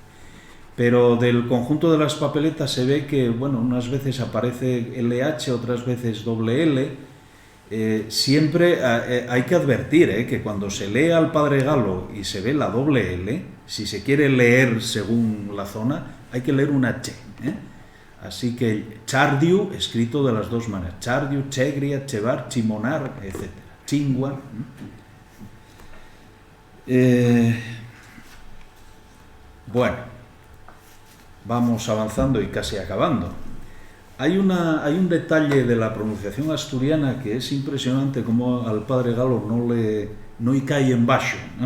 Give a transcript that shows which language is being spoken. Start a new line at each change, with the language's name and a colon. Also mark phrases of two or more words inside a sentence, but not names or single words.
Spanish: Pero del conjunto de las papeletas se ve que, bueno, unas veces aparece LH, otras veces doble L. Siempre hay que advertir que cuando se lee al padre Galo y se ve la doble L, si se quiere leer según la zona, hay que leer una che. Así que chardiu, escrito de las dos maneras:
Asturian: chardiu, chegria, chevar, chimonar,
Spanish: etc. Chingua. Bueno. Vamos avanzando y casi acabando. Hay un detalle de la pronunciación asturiana que es impresionante, como al padre Galo no y cae en baixo, ¿no?